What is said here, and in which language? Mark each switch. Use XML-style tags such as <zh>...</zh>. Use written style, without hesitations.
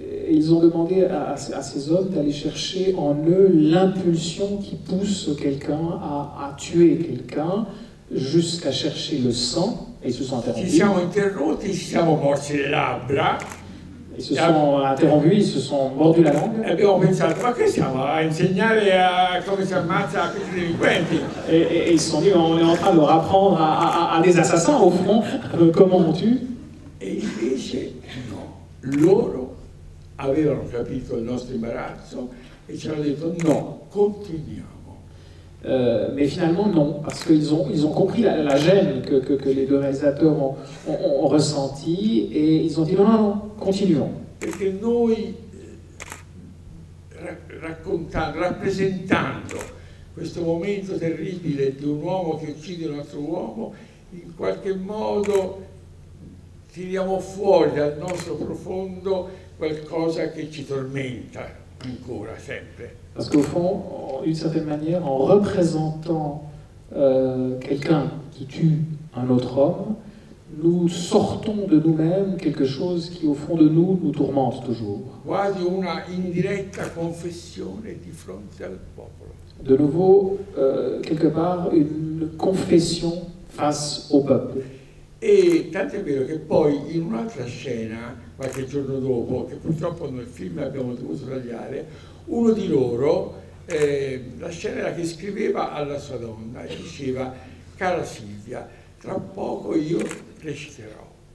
<fr>Ils ont demandé à ces hommes d'aller chercher en eux l'impulsion qui pousse quelqu'un à tuer quelqu'un jusqu'à chercher le sang, et ils se sont interrompus.</fr> <it>Ci siamo interrotti, ci siamo morsi le labbra.</it> <fr>Ils se sont interrompus, ils se sont mordus la langue.</fr> <it>E abbiamo pensato, ma che siamo a insegnare a come si ammazza questi delinquenti?</it> <fr>Et ils se sont dit, on est en train de leur apprendre à des assassins, au fond, comment on tue.</fr> <it>E invece no, loro avevano capito il nostro imbarazzo e ci hanno detto no, continuiamo.</it> <fr>Mais finalement, non, parce qu'ils ont compris la gêne que les deux réalisateurs ont ressentie et ils ont dit non, non, non, continuons.</fr> <it>Perché noi, rappresentando questo momento terribile di un uomo che uccide un altro uomo, in qualche modo tiriamo fuori dal nostro profondo qualcosa che ci tormenta ancora, sempre.</it> <fr>Parce qu'au fond, d'une certaine manière, en représentant quelqu'un qui tue un autre homme, nous sortons de nous-mêmes quelque chose qui, au fond de nous, nous tourmente toujours.</fr> <it>Quasi una indiretta confessione di fronte al popolo.</it> <fr>De nouveau, quelque part, une confession face au peuple.</fr> <it>E tanto è vero che poi in un'altra scena, qualche giorno dopo, che purtroppo nel film abbiamo dovuto tagliare, uno di loro, la scena era che scriveva alla sua donna e diceva: cara Silvia, tra poco io reciterò.</it>